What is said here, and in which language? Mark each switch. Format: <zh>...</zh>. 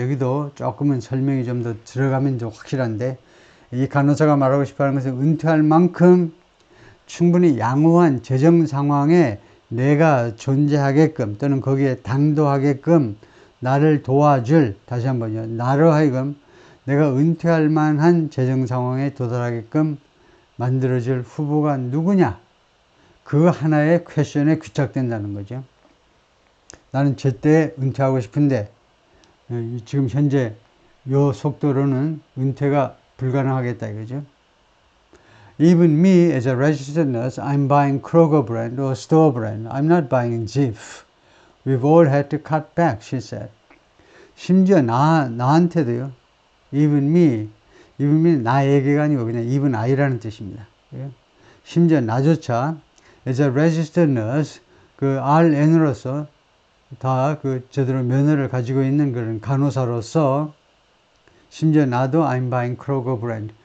<ko>여기도 조금은 설명이 좀 더 들어가면 좀 확실한데 이 간호사가 말하고 싶어하는 것은 은퇴할 만큼 충분히 양호한 재정 상황에 내가 존재하게끔 또는 거기에 당도하게끔 나를 도와줄, 다시 한번요, 나로 하여금 내가 은퇴할 만한 재정 상황에 도달하게끔 만들어줄 후보가 누구냐? 그 하나의 퀘션에 귀착된다는 거죠. 나는 제때 은퇴하고 싶은데 지금 현재 요 속도로는 은퇴가 불가능하겠다 이거죠.</ko> <en>Even me as a registered nurse, I'm buying Kroger brand or store brand. I'm not buying Jif. We've all had to cut back, she said.</en> <ko>심지어 나한테도요.</ko> <en>Even me</en> <ko>나에게가 아니고 그냥</ko> <en>even I</en> <ko>라는 뜻입니다. 심지어 나조차</ko> <en>as a registered nurse,</en> <ko>그 RN으로서 다 그 제대로 면허를 가지고 있는 그런 간호사로서 심지어 나도</ko> <en>I'm buying Kroger brand.</en>